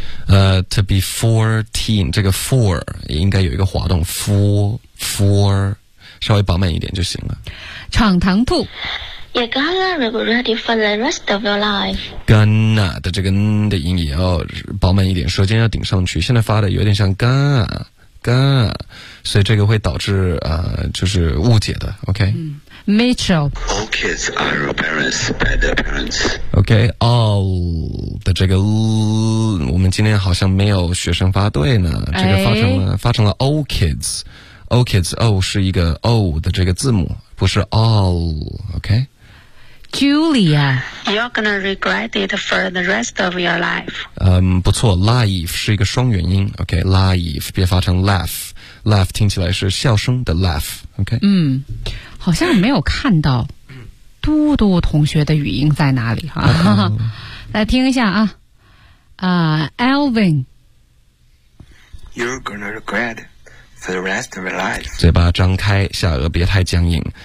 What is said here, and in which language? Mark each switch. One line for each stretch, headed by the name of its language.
Chinese: To be 14 这个 4 应该有一个滑动 4 稍微饱满一点就行了。闯堂兔
English: You're gonna regret it for the rest of your life.
Chinese: Gonna 的这个的音也要饱满一点，舌尖要顶上去，现在发的有点像 gonna 所以这个会导致就是误解的。OK、
English: Mitchell. All kids are embarrassed by their parents.
Chinese: Okay, all 的这个 l， 我们今天好像没有学生发对呢。这个发成了 all kids.
English: All kids
Chinese: o 是一个 o 的这个字母，不是 all. Okay.
English: Julia, you're gonna regret it for the rest of your life.
Chinese: 不错 ，life 是一个双元音。Okay, life 别发成 laugh. Laugh 听起来是笑声的 laugh. Okay. 好像没有看到嘟嘟同学的语音在哪里啊？来听一下啊，Alvin，
English: You're gonna regret for the rest of your life.
Chinese: 嘴巴张开，下颚别太僵硬。